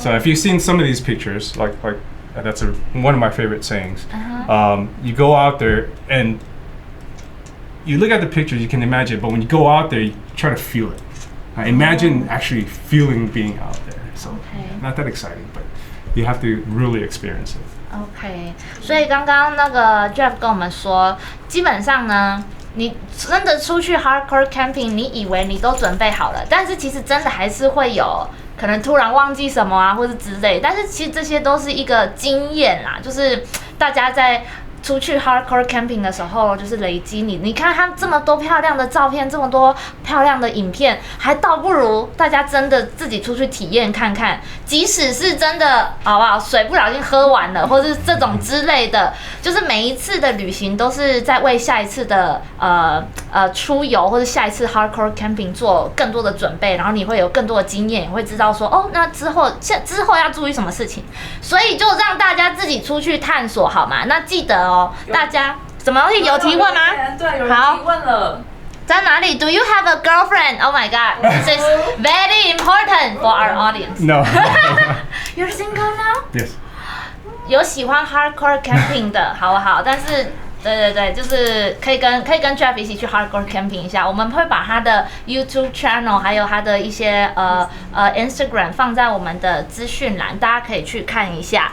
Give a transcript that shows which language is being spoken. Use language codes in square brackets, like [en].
[en] So if you've seen some of these pictures, like that's one of my favorite sayings. You go out there and you look at the pictures, you can imagine, but when you go out there, you try to feel it. Imagine actually feeling being out there. So not that exciting, but you have to really experience it. [zh] OK， 所以刚刚那个 Jeff 跟我们说，基本上呢，你真的出去 hardcore camping， 你以为你都准备好了，但是其实真的还是会有可能突然忘记什么啊，或是之类。但是其实这些都是一个经验啦，就是大家在出去 hardcore camping 的时候，就是累积你看他这么多漂亮的照片，这么多漂亮的影片，还倒不如大家真的自己出去体验看看。即使是真的好不好，水不小心喝完了，或者是这种之类的，就是每一次的旅行都是在为下一次的出游或者下一次 hardcore camping 做更多的准备，然后你会有更多的经验，也会知道说哦，那之后要注意什么事情，所以就让大家自己出去探索好吗？那记得哦，大家什么东西有提问吗？对，有人提问了。在哪里 [en] ？Do you have a girlfriend? Oh my God, this is very important for our audience. No. You're single now? Yes. [zh] 有喜欢 hardcore camping 的，好不好？但是，对，就是可以跟 Jeff 一起去 hardcore camping 一下。我们会把他的 YouTube channel 还有他的一些Instagram 放在我们的资讯栏，大家可以去看一下。